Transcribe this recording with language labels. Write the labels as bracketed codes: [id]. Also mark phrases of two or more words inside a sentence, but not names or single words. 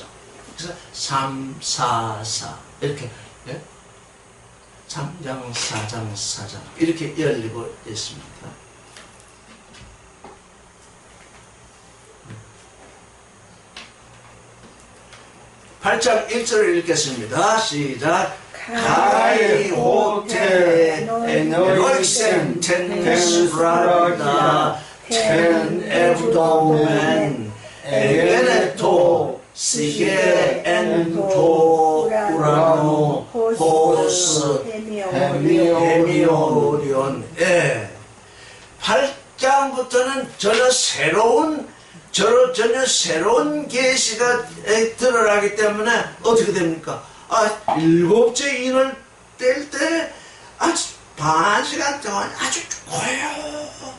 [ko] 그래서 3, 4, 4 이렇게 3장, 4장, 4장 이렇게 열리고 있습니다. 8장 1절을 읽겠습니다. 시작. [el] Καὶ ὅτε ἤνοιξεν τὴν σφραγῖδα τὴν ἑβδόμην ἐγένετο σιγὴ ἐν τῷ οὐρανῷ ὡς ἡμιώριον. [ko] 8장부터는 전혀 새로운 계시가 드러나기 때문에 어떻게 됩니까? 7째 인을 뗄 때 아주 반 시간 동안 아주 고요.